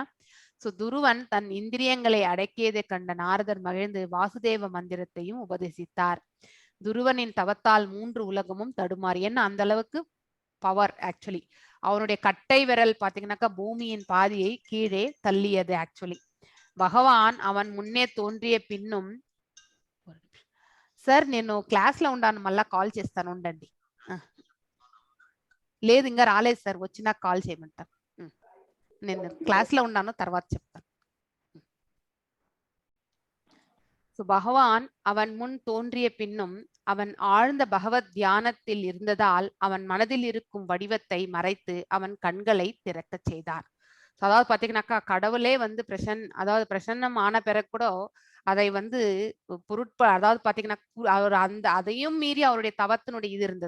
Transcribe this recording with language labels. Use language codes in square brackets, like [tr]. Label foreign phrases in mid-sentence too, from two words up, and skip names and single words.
[ta] சோ துருவன் தன் இந்திரியங்களை அடக்கியதை கண்ட நாரதர் மகிழ்ந்து வாசுதேவ மந்திரத்தையும் உபதேசித்தார். துருவனின் தவத்தால் 3 உலகமும் தடுமாறி. ஏன்னா அந்த அளவுக்கு பவர் ஆக்சுவலி. அவனுடைய கட்டை விரல் பாத்தீங்கன்னாக்கா பூமியின் பாதியை கீழே தள்ளியது ஆக்சுவலி. பகவான் அவன் முன்னே தோன்றிய பின்னும். [te] సార్ నేను క్లాస్ లో ఉన్నాను, మళ్ళా కాల్ చేస్తాను ఉండండి. లేదు ఇంకా రాలేదు సార్, వచ్చినా కాల్ చేయమంటారు. నేను క్లాస్ లో ఉన్నాను, తర్వాత చెప్తాను. [ta] సో பகவான் அவன் முன் தோன்றிய பின்னும் அவன் ஆழ்ந்த பகவத் தியானத்தில் இருந்ததால் அவன் மனதில் இருக்கும் வடிவத்தை மறைத்து அவன் கண்களை திறக்கச் செய்தார். அதாவது பாத்தீங்கன்னாக்கா கடவுளே வந்து அதாவது பிரசன்னம் ஆன பிறகு கூட அதை வந்து அதாவது பாத்தீங்கன்னா அவர் அதையும் மீறி அவருடைய தவத்தினுடைய இது இருந்தது.